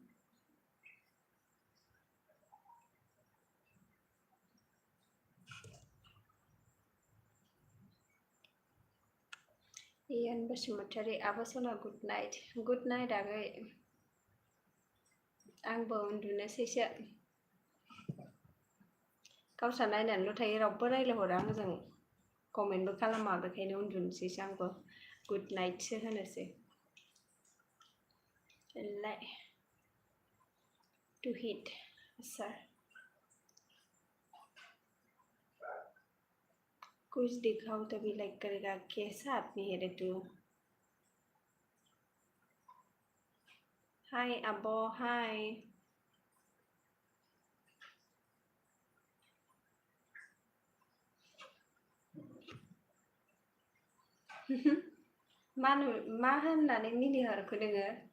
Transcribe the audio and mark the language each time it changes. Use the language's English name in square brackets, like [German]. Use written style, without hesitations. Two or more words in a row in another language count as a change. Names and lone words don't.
[Bodo] इयान बसुमतारी आब' सना [English] good night [Bodo] आगै आंबो उन्दुनोसैसो गावस्रा नायनानैल' थायो रावबो रायलायहरा आंजों कमेन्टबो खालामा बेखायनो उन्दुनोसैसो आंबो गुड नाइटसो होनोसै [Hindi] टू हिट सर कुछ दिखाओ तभी लाइक करेगा कैसा आदमी है रे तू [Bodo] हाय आब' हाय मा होननानै मिनिहरखो नोङो